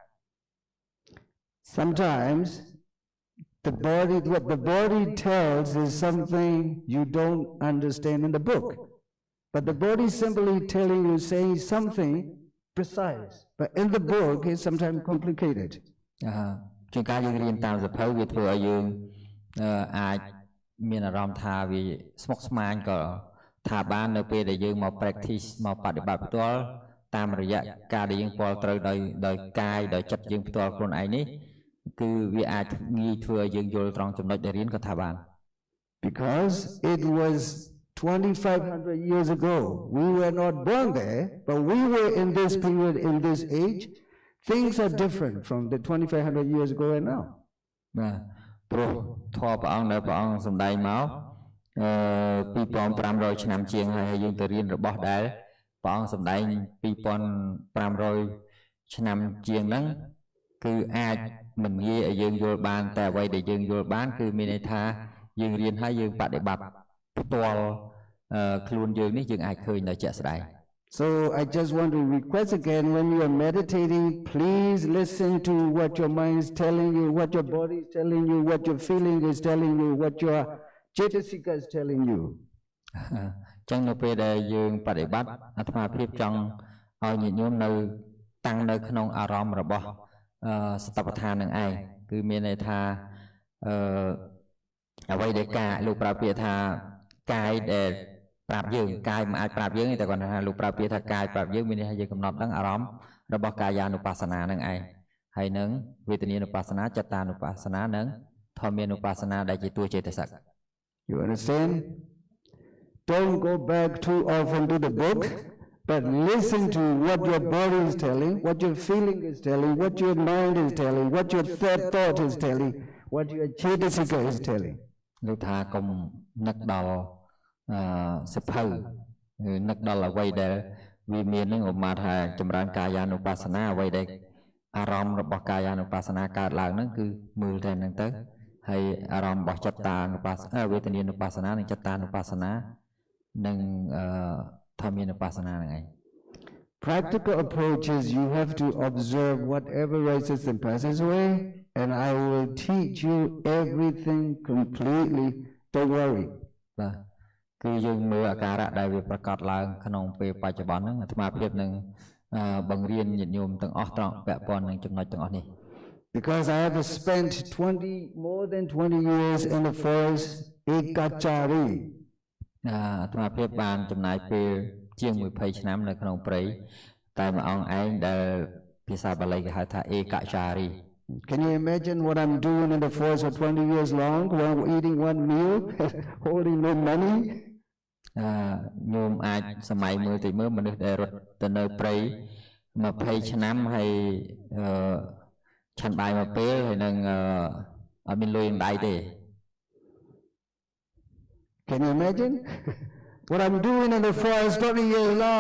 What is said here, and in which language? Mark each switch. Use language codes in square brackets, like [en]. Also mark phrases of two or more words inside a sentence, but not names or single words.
[en] Sometimes what the body tells is something you don't understand in the book, but the body simply telling you, saying something precise, but in the book it's sometimes complicated. [km] ជាងការយើងរៀនតាមសភៅវាធ្វើឲ្យយើងអាចមានអារម្មណ៍ថាវាស្មុគស្មាញក៏ថាបាននៅពេលដែលយើងមក practice មកបប្រតិបត្តិផ្ទាល់តាមរយៈការដែលយើងពលត្រូវដោយកាយដោយចិត្តយើងផ្ទាល់ខ្លួនឯងនេះគឺវាអាចងាយធ្វើឲ្យយើងយល់ត្រង់ចំណុចដែលរៀនក៏ថាបាន [en] Because it was 2500 years ago. We were not born there, but we were in this period, in this age. Things are different from the 2500 years ago and now. [km] បាទព្រោះធម៌ព្រះអង្គដែលព្រះអង្គសម្ដែងមក2500ឆ្នាំជាងហើយយើងទៅរៀនរបស់ដែលព្រះអង្គសម្ដែង2500ឆ្នាំជាងហ្នឹងគឺអាចមិនងាយឲ្យយើងយល់បានតែអ្វីដែលយើងយល់បានគឺមានន័យថាយើងរៀនហើយយើងបប្រតិបត្តិផ្ទាល់ខ្លួនយើងនេះយើងអាចឃើញដោយជាក់ស្ដែង [en] So I just want to request again, when you are meditating, please listen to what your mind is telling you, what your body is telling you, what your feeling is telling you, what your cetasika is telling you. [km] ចឹងនៅពេលដែលយើងបប្រតិបត្តិអាត្មាភាពចង់ឲ្យញាតិញោមនៅតាំងនៅក្នុងអារម្មណ៍របស់សតបដ្ឋាននឹងឯងគឺមានន័យថាអ្វីដែលកាយលោកប្រើពាក្យថាកាយដែលប្រាប់យើងកាយមិនអាចប្រាប់យើងទេតែគាត់ថាលោកប្រើពាក្យថាកាយប្រាប់យើងមានន័យថាយើងកំណត់ដឹងអារម្មណ៍របស់កាយានុបស្សនានឹងឯងហើយនឹងវេទនានុបស្សនាចិត្តានុបស្សនានិងធម្មានុបស្សនាដែលជាតួចេតសិក [en] You understand? Don't go back too often to the book, but listen to what your body is telling, what your feeling is telling, what your mind is telling, what your third thought is telling, what your cetasika is telling. [km] លោកថាកុំនឹកដល់សិភៅនឹកដល់អ្វីដែលវាមាននឹងឧបមាថាចម្រើនកាយានុបស្សនាអ្វីដែលអារម្មណ៍របស់កាយានុបស្សនាកើតឡើងហ្នឹងគឺមើលតែហ្នឹងទៅហើយអារម្មណ៍របស់ចិត្តតានុបស្សនាវេទនានុបស្សនានិងចិត្តតានុបស្សនានិងធម្មានុបស្សនាហ្នឹងឯង [en] Practical approach is you have to observe whatever rises and passes away, and I will teach you everything completely. Don't worry. [km] បាទគឺយើងមើលអាការៈដែលវាប្រកបឡើងក្នុងពេលបច្ចុប្បន្នហ្នឹងអាត្មាភាពនឹងបង្រៀនញាតិញោមទាំងអស់ត្រង់ពាក់ព័ន្ធនឹងចំណុចទាំងអស់នេះ [en] Because I have spent more than 20 years in the forest ekachari. [km] អាត្មាភាពបានចំណាយពេលជាង20ឆ្នាំនៅក្នុងព្រៃតែមួយអង្គឯងដែលភាសាបាលីគេហៅថាឯកចារី [en] Can you imagine what I'm doing in the forest for 20 years long while eating one meal, holding no money? [km] ញោមអាចសម័យមើលតិចមើលមនុស្សដែលរត់ទៅនៅព្រៃ20ឆ្នាំហើយឆាន់បាយមួយពេលហើយនឹងអត់មានលុយក្នុងដៃទេ [en] Can you imagine what I'm doing in the forest 20 years long?